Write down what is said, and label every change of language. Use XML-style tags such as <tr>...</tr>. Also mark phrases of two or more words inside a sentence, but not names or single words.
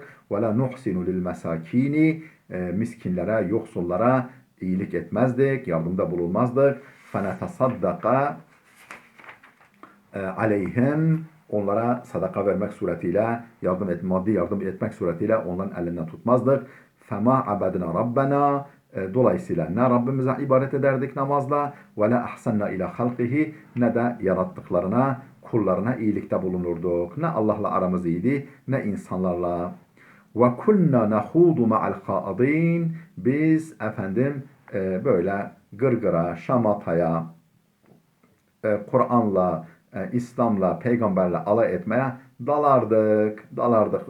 <ar>ولا نحسن للمساكين,</ar> <tr>miskinlere, yoksullara iyilik etmezdik, yardımda bulunmazdık.</tr> <ar>فنتصدق عليهم,</ar> <tr>onlara sadaka vermek suretiyle, maddi yardım etmek suretiyle onların elinden tutmazdık.</tr> <ar>فَمَا عَبَدْنَا رَبَّنَا,</ar> <tr>dolayısıyla ne Rabbimize ibadet ederdik namazla,</tr> <ar>ولا أحسنا إلى خلقه,</ar> <tr>ne de yarattıklarına, kullarına iyilikte bulunurduk. Ne Allah'la aramız iyiydi, ne insanlarla.</tr> <ar>وكنا نخوض مع الخائضين,</ar> <tr>biz efendim böyle gırgıra, şamataya, Kur'an'la, İslam'la, peygamberle alay etmeye dalardık.</tr>